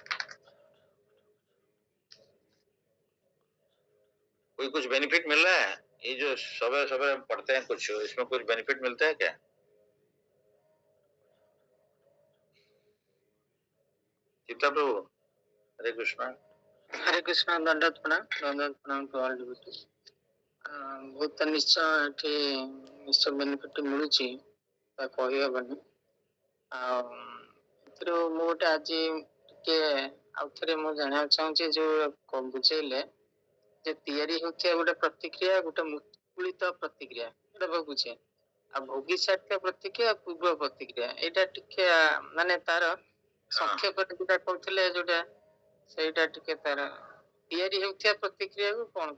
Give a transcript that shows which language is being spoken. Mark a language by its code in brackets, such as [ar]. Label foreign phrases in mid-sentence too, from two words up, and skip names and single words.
[hi] कोई कुछ बेनिफिट मिल रहा है? ये जो सवेरे सवेरे पढ़ते हैं कुछ, इसमें कुछ बेनिफिट मिलता है क्या? चित्ता प्रभु, हरे कृष्णा। हरे कृष्णा। दंडवत प्रणाम [en] to all devotees. [or] ବହୁତ ନିଶ୍ଚୟ ଏଠି ନିଶ୍ଚୟ ବେନିଫିଟ୍ ମିଳୁଛି ତା କହିହେବନି। ଆଉ ଏଥିରୁ ମୁଁ ଗୋଟେ ଆଜି ଟିକେ ଆଉ ଥରେ ମୁଁ ଜାଣିବାକୁ ଚାହୁଁଛି ଯୋଉ ବୁଝେଇଲେ ଯେ ତିଆରି ହେଉଥିବା ଗୋଟେ ପ୍ରତିକ୍ରିୟା ଗୋଟେ ମୁକୁଳିତ ପ୍ରତିକ୍ରିୟା ଏଇଟା ବୁଝେ ଆଉ ଭୋଗି ସାରିଥିବା ପ୍ରତିକ୍ରିୟା ପୂର୍ବ ପ୍ରତିକ୍ରିୟା ଏଇଟା ଟିକେ ମାନେ ତାର ସଂକ୍ଷେପରେ ଯୋଉଟା କହୁଥିଲେ ଯୋଉଟା ସେଇଟା ଟିକେ ତାର ତିଆରି ହେଉଥିବା ପ୍ରତିକ୍ରିୟାକୁ କଣ